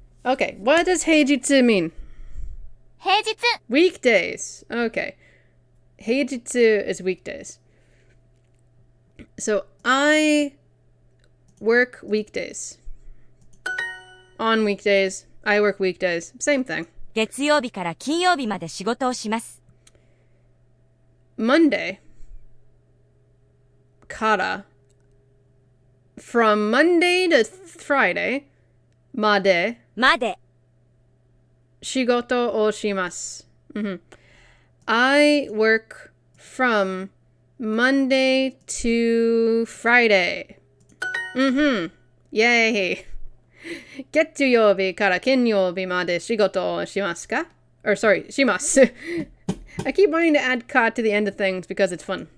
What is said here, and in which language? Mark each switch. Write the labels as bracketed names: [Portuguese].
[English] Okay, what does heijitsu mean? 平日 Weekdays. Okay. Heijitsu is weekdays. So I work weekdays. On weekdays, I work weekdays. Same thing. [Japanese] 月曜日から金曜日まで仕事をします。 [English] Monday. Kara. From Monday to Friday. Made. [Japanese] まで Shigoto o shimasu. [English] I work from Monday to Friday. Yay. [Japanese] 月曜日から金曜日まで仕事をしますか? [English] Or sorry, します. I keep wanting to add ka to the end of things because it's fun.